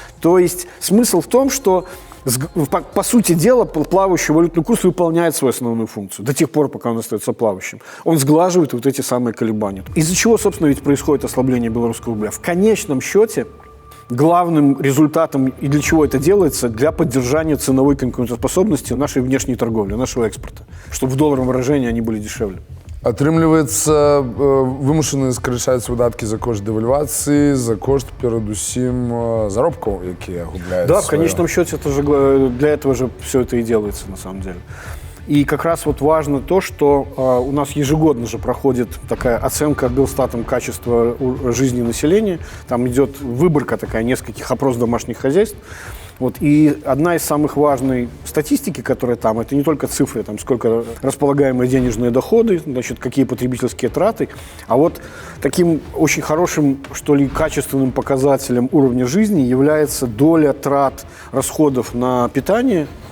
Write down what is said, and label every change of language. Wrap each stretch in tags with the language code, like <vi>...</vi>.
<ru>То есть смысл в том, что по сути дела, плавающий валютный курс выполняет свою основную функцию до тех пор, пока он остается плавающим. Он сглаживает вот эти самые колебания. Из-за чего, собственно, ведь происходит ослабление белорусского рубля? В конечном счете, главным результатом и для чего это делается? Для поддержания ценовой конкурентоспособности нашей внешней торговли, нашего экспорта, чтобы в долларовом выражении они были дешевле.</ru> <be>Атрымліваецца вымушаны скарачаць выдаткі за кошт дэвальвацыі, за кошт перадусім заробкаў, якія губляюць.</be> <ru>Да, в конечном счете это же, для этого же все это и делается на самом деле. И как раз вот важно то, что у нас ежегодно же проходит такая оценка Белстатом качества жизни населения. Там идет выборка такая нескольких опрос домашних хозяйств. Вот, и одна из самых важных статистики, которая там, это не только цифры, там, сколько располагаемые денежные доходы, значит, какие потребительские траты, а вот таким очень хорошим, что ли, качественным показателем уровня жизни является доля трат расходов на питание.</ru>